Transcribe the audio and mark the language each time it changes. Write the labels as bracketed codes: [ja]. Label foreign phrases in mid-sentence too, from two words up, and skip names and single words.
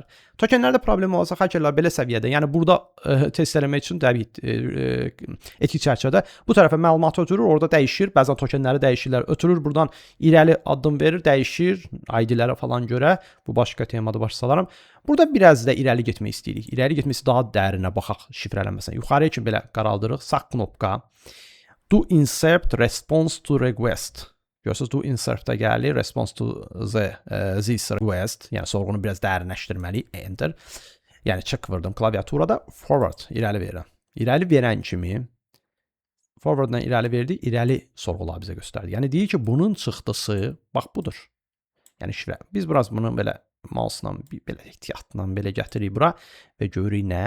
[az] Tokenlərdə problem olsa hakerlər belə səviyyədə, yəni burada test eləmək üçün təbii etik çərçivədə bu tərəfə məlumat ötürür, orada dəyişir, bəzən tokenləri dəyişirlər, ötürür, buradan irəli addım verir, dəyişir, ID-lərə falan görə. Bu başqa temada başa salaram. Burada biraz da irəli getmək istəyirik. İrəli getməsi daha dərinə baxaq şifrələnməsinə. Yuxarıya kimi belə qaraldırıq. Sağ knopka. [en] Do insert response to request. [az] Görürsünüz, [en] do insert- [az] də gəlir. [en] Response to this request. [az] Yəni sorğunu biraz dərinləşdirməliyik. Enter. Yəni check vurdum klaviaturada. Forward. İrəli verirəm. İrəli verən kimi forward-dan irəli verdik. İrəli sorğular bizə göstərdi. Yəni deyir ki, bunun çıxdısı bax budur. Yəni şifrə. Biz biraz bunu belə mouse-la, belə ehtiyatla belə gətiririk bura və görürük nə?